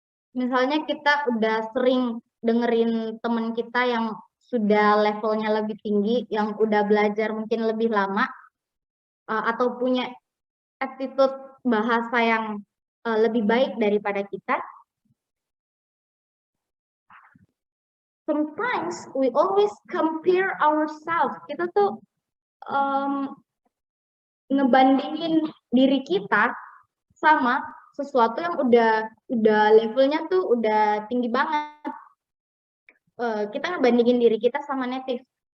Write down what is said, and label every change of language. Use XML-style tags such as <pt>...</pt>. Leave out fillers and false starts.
<id>Misalnya kita udah sering dengerin teman kita yang sudah levelnya lebih tinggi, yang udah belajar mungkin lebih lama, atau punya attitude bahasa yang lebih baik daripada kita.</id> <en>Sometimes we always compare ourselves.</en> <id>Kita tuh ngebandingin diri kita sama sesuatu yang udah levelnya tuh udah tinggi banget. Kita ngebandingin diri kita sama native.</id>